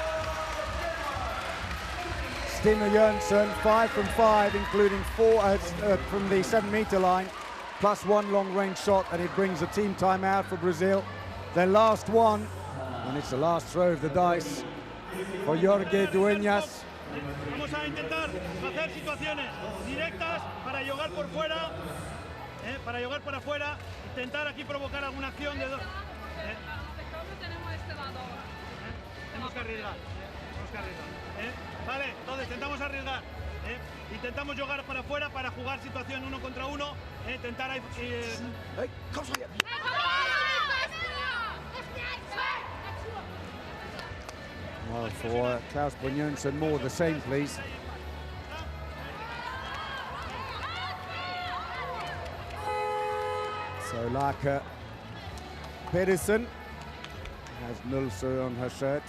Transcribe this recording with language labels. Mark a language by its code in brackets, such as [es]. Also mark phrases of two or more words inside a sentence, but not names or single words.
[en] Stine Jørgensen, 5 from 5, including 4 from the 7-meter line, plus 1 long-range shot, and it brings a team timeout for Brazil. Their last one, and it's the last throw of the dice for Jorge Dueñas. [es] Vamos a intentar hacer situaciones directas para jugar por fuera, para jugar por afuera, intentar aquí provocar alguna acción de dos. Tenemos que arriesgar, Vale, entonces intentamos arriesgar. Intentamos jugar para afuera para jugar situación 1 contra 1. Intentar ahí. [da] Kom så her. [en] Well, for Klaus Brynjolfsson, more of the same, please. So Laka Pedersen has Nulse on her shirt.